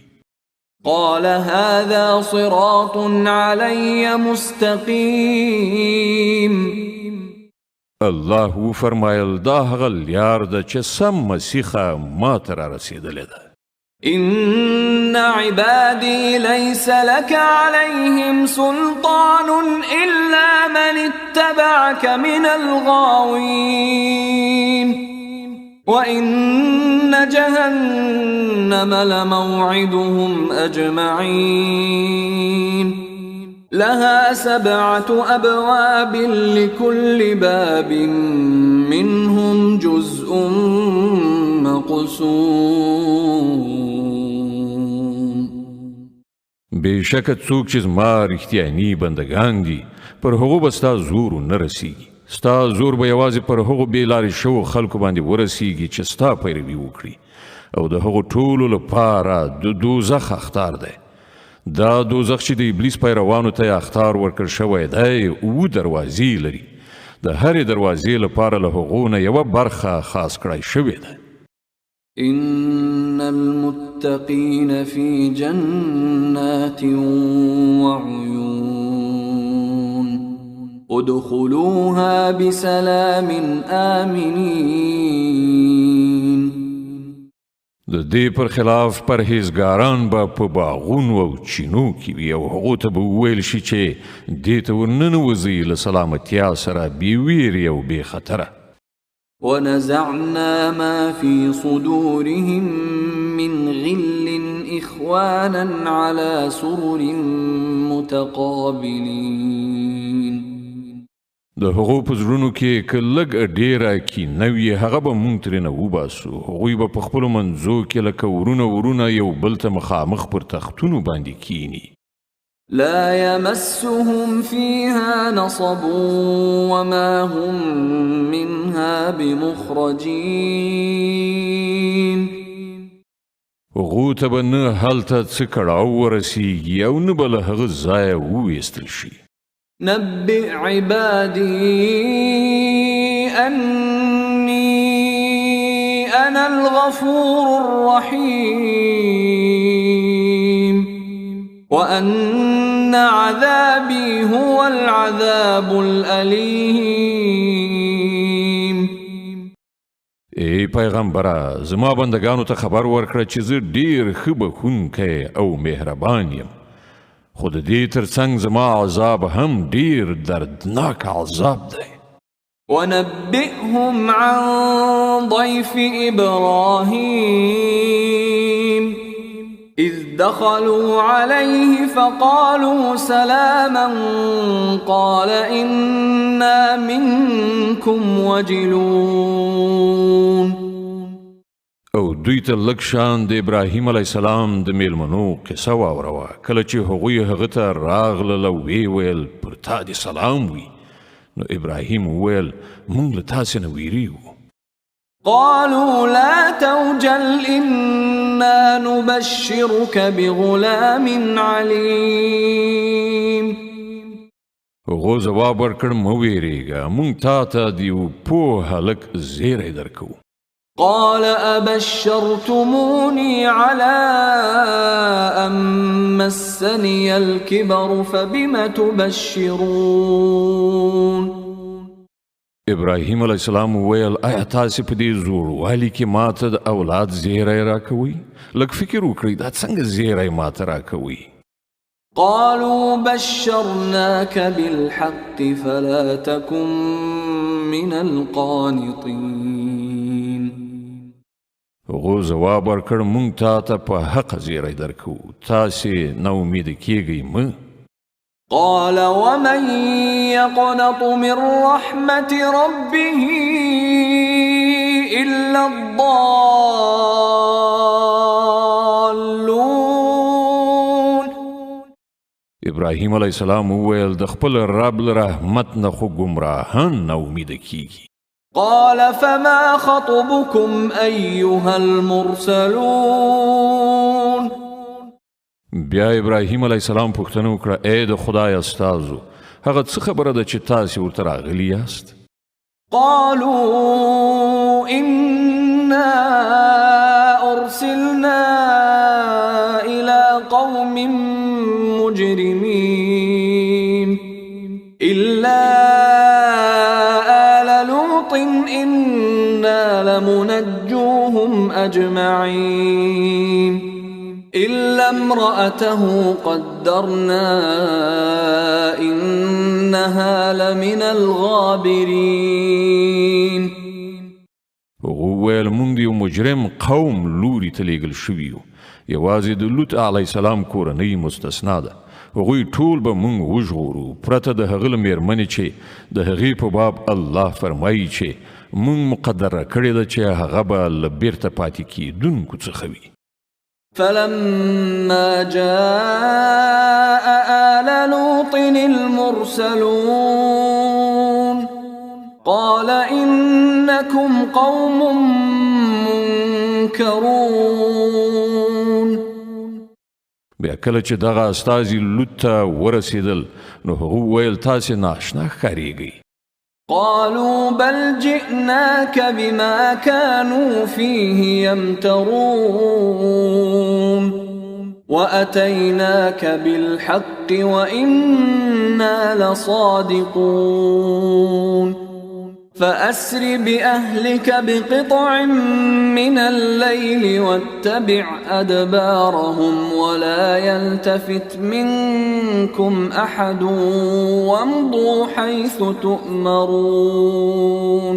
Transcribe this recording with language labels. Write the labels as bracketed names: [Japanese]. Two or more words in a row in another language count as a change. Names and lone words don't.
[Arabic] قال هذا صراط علي مستقيم. [Pashto] الله وفرمایل دا هغه لار ده چې سم مسیخه ما ته رارسېدلې ده. [Arabic] إن عبادي ليس لك عليهم سلطان إلا من اتبعك من الغاوين وإن جهنم لموعدهم أجمعين لها 7 أبواب لكل باب منهم جزء مقسوم. [Pashto] بېشکه څوک چې زما رښتیاني بندګان دي پر هغو به ستا زور نه رسیږي. ستا زور به یوازې پر هغو بې لارې شوو خلکو باندې ورسیږي چې ستا پیروي وکړي او د هغو ټولو لپاره د دوزخ اختار دی. دا دوزخ چې د ابلیس پیروانو ته اختار ورکړ شوی دی 7 دروازې لري. د هرې دروازې لپاره له هغو نه یوه برخه خاص کړی شوې ده. [Arabic] إن المتقين في جنات وعيون ادخلوها بسلام آمنين. [Pashto] د دې پر خلاف پرهیزګاران به په باغونو او چینو کې وي او هغو ته به وویل شي چې دې ته ورننوځئ له سلامتیا سره بې ویرې او بې خطره. [Arabic] ونزعنا ما في صدورهم من غل إخوانا على سرر متقابلين. [Pashto] د هغو په زړونو کې که لږ ډېره کینه وي هغه به مونږ ترېنه وباسو هغوی به په خپلو منځو کې لکه ورونه یو بل ته مخامخ پر تختونو باندې کینی [Arabic] لا يمسهم فيها نصب وما هم منها بمخرجين [Pashto] هغو ته به نه هلته څه کړاو ورسیږي او نه به له هغه ځایه وویستل شي [Arabic] نبئ عبادي أني أنا الغفور الرحيم وأن عذابي هو العذاب الأليم [Pashto] ای پیغمبره زما بندگانو ته خبر ورکړه چې زه ډیر ښه بخښونکی او مهربان یم خو د دې ترڅنګ زما عذاب هم ډیر دردناک عذاب دی [Arabic] ونبئهم عن ضيف إبراهيم إذ دخلوا عليه فقالوا سلاما قال إنا منكم وجلون [Pashto] او دوی ته لږ شان د ابراهیم [Arabic] علیه السلام [Pashto] د میلمنو قصه واوروه کله چې هغوی هغه ته راغلل او ویې ویل پر تا دې سلام وي نو ابراهیم وویل موږ له تاسې نه ویریږو [Arabic] قالوا لا توجل إنا نبشرك بغلام عليم [Pashto] هغو ځواب ورکړ مه ویریږه موږ تا ته د یو پوه هلک زیری درکوو [Arabic] قال أبشرتموني على أن مسني الكبر فبم تبشرون [Pashto] ابراهیم [Arabic] علیه السلام [Pashto] وویل آیا تاسې په دې زوړوالي کې ماته د اولاد زیری راکوئ لږ فکر وکړئ دا څنګه زیری ماته راکوئ [Arabic] قالوا بشرناك بالحق فلا تكن من القانطين [Pashto] هغو ځواب ورکړ موږ تا ته په حق زیری درکوو تاسې نا امیده کیږئ مه [Arabic] قال ومن يقنط من رحمة ربه إلا الضالون [Pashto] ابراهیم [Arabic] علیه السلام [Pashto] وویل د خپل رب له رحمت نه خو ګمراهان نا امیده کیږي [Arabic] قال فما خطبكم أيها المرسلون [Pashto] بیا ابراهیم [Arabic] علیه السلام [Pashto] پوښتنه وکړه ای د خدای استازو هغه څه خبره ده چې تاسې ورته راغلي یاست [Arabic] قالوا إنا أرسلنا إلى قوم مجرمين إلا آل لوط إنا لمنجوهم أجمعين إلا امرأته قدرنا إنها لمن الغابرين [Pashto] هغو ویل موږ د یو مجرم قوم لوري ته لیږل شوي یو یوازې د لوط [Arabic] علیه السلام [Pashto] کورنۍ مستثنا ده هغوی ټول به موږ وژغورو پرته د هغه له مېرمنې چې د هغې په باب الله فرمایي چې موږ مقدره کړې ده چې هغه به له بیرته پاتې کېدونکو څخه وي [Arabic] فلما جاء آل لوط المرسلون قال إنكم قوم منكرون [Pashto] بیا کله چې دغه استازي لوط ته ورسېدل نو هغو ویل تاسې ناشنا ښکارېږئ [Arabic] قالوا بل جئناك بما كانوا فيه يمترون وأتيناك بالحق وإنا لصادقون فأسر بأهلك بقطع من الليل واتبع أدبارهم ولا يلتفت منكم أحد وامضوا حيث تؤمرون